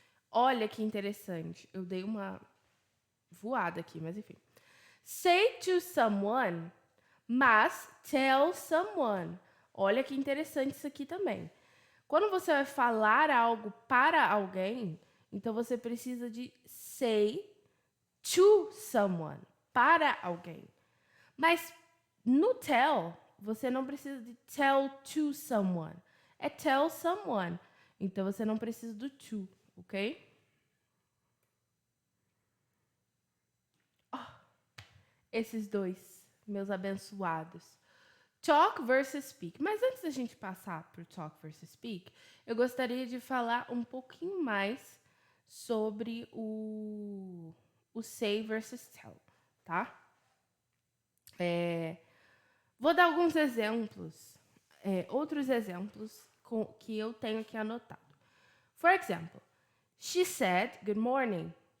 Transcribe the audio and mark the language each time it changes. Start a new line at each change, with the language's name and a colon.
Portuguese: Olha que interessante. Eu dei uma voada aqui, mas enfim.
English: Say to someone, mas tell someone.
Portuguese: Olha que interessante isso aqui também. Quando você vai falar algo para alguém, então você precisa de
English: say to someone,
Portuguese: para alguém. Mas no tell, você não precisa de
English: tell to someone.
Portuguese: É
English: tell someone.
Portuguese: Então você não precisa do to, ok? Esses dois, meus abençoados. Talk versus speak. Mas antes da gente passar para o talk versus speak, eu gostaria de falar um pouquinho mais sobre o say versus tell, tá? Vou dar alguns exemplos, outros exemplos que eu tenho aqui anotado.
English: For example, she said good morning.